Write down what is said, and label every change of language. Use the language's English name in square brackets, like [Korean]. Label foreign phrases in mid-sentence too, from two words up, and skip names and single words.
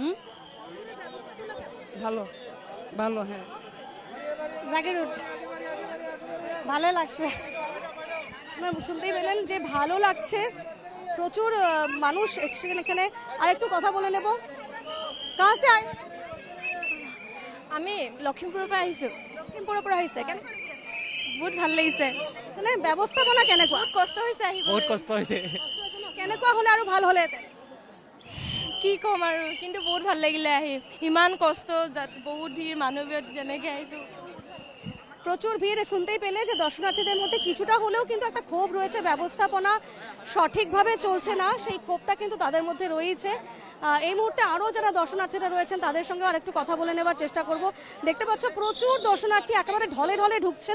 [Bangla] ভালো ভালো, হ্যাঁ। জাগিরুট ভালো লাগছে। আপনারা শুনতেই পেলেন যে ভালো লাগছে, প্রচুর মানুষ এখানে। আর একটু কথা বলে নেব। [Hindi] कहाँ से आए? [Assamese] আমি লখিমপুৰৰ পৰা আহিছোঁ। লখিমপুৰৰ পৰা আহিছে। কেন বহুত ভাল লাগিছে। মানে ব্যৱস্থাপনা কেনেকুৱা? বহুত কষ্ট হৈছে আহিবলৈ। বহুত কষ্ট হৈছে। কেনেকুৱা হ'লে আৰু ভাল হ'লেহেঁতেন? কি ক'ম আৰু, কিন্তু বহুত ভাল লাগিলে আহি। ইমান কষ্ট, বহুত ভিৰ, মানুহবিলাক যেনেকৈ আহিছোঁ। [Bangla] প্রচুর ভিড়। শুনতেই পেলে যে দর্শনার্থীদের মধ্যে কিছুটা হলেও কিন্তু একটা ক্ষোভ রয়েছে, ব্যবস্থাপনা সঠিকভাবে চলছে না সেই ক্ষোভটা কিন্তু তাদের মধ্যে রয়েছে। এই মুহূর্তে আরও যারা দর্শনার্থীরা রয়েছেন তাদের সঙ্গে আর একটু কথা বলে নেবার চেষ্টা করব। দেখতে পাচ্ছ প্রচুর দর্শনার্থী একেবারে ঢলে ঢলে ঢুকছেন।